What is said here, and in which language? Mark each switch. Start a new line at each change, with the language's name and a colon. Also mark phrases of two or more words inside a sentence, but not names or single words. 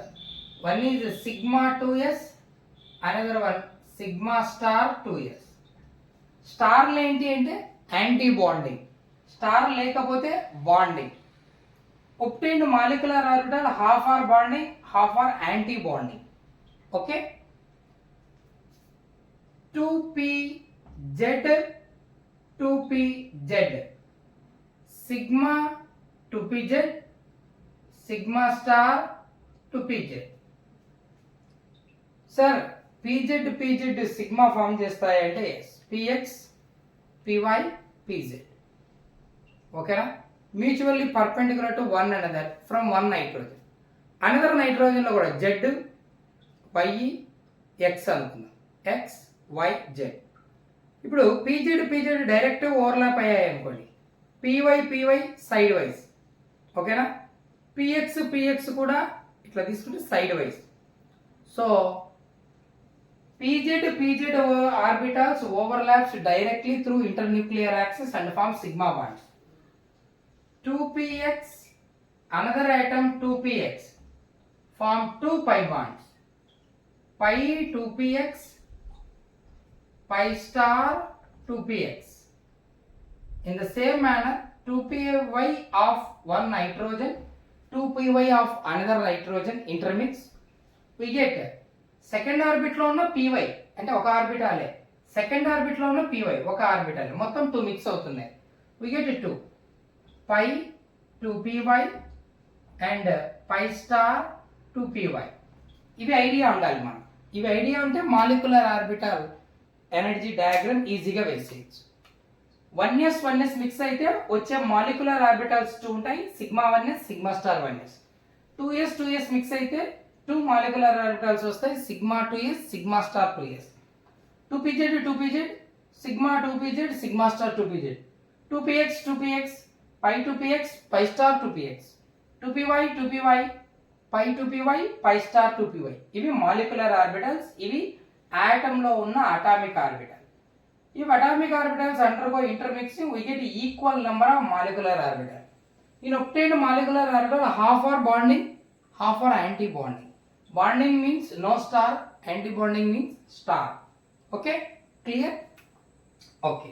English: one is sigma 2s, another one sigma star 2s.
Telugu: స్టార్లు ఏంటి అంటే
English: anti bonding,
Telugu: స్టార్ లేకపోతే బాండింగ్.
English: obtained molecular orbital half are bonding, half are anti bonding.
Telugu: ఓకే,
English: 2pz, 2pz, sigma 2pz, sigma star 2pz.
Telugu: సార్ pz
English: sigma form
Telugu: చేస్తాయంటే ఎస్, px, py, pz. ఓకేనా?
English: mutually perpendicular to one another from one nitrogen.
Telugu: అనదర్ నైట్రోజన్లో కూడా z, y, x అనుకుందాం, x, y, z. ఇప్పుడు pz
English: direct overlap
Telugu: అయ్యాయి అనుకోండి, py
English: side wise.
Telugu: ఓకేనా? px కూడా ఇట్లా తీసుకుంటే
English: side wise. so pz orbitals overlaps directly through internuclear axis and form sigma bonds. 2px another item 2px form 2 pi bonds. Pi 2px, pi star 2px. In the same manner 2py of one nitrogen, 2py of another nitrogen intermix. We get second orbit
Telugu: లో ఉన్న py అంటే ఒక ఆర్బిటాలే,
English: second orbit
Telugu: లో ఉన్న py ఒక ఆర్బిటాలే, మొత్తం 2 మిక్స్ అవుతున్నాయి.
English: We get 2 pi 2py అండ్ pi star 2py.
Telugu: ఇవి ఐడియా ఉండాలి మనం. ఇవి ఐడియా ఉంటే
English: molecular orbital energy diagram
Telugu: ఈజీగా వేసేయచ్చు. 1s మిక్స్ అయితే వచ్చే
English: molecular orbitals
Telugu: 2 ఉంటాయి,
English: sigma 1s sigma star 1s.
Telugu: 2s మిక్స్ అయితే 2
English: molecular orbitals
Telugu: వస్తాయి,
English: sigma 2s sigma star 2s. 2pz sigma 2pz sigma star 2pz. 2px pi 2px pi star 2px. 2py pi 2py pi star 2py.
Telugu: ఇవి
English: molecular orbitals,
Telugu: ఇవి ఆటమ్ లో ఉన్న
English: atomic orbital. If atomic orbitals undergo intermixing, we get equal number of molecular orbitals. In obtained molecular orbital, half are bonding, half are anti-bonding. Bonding means no star, anti-bonding means star. Okay? Clear? Okay.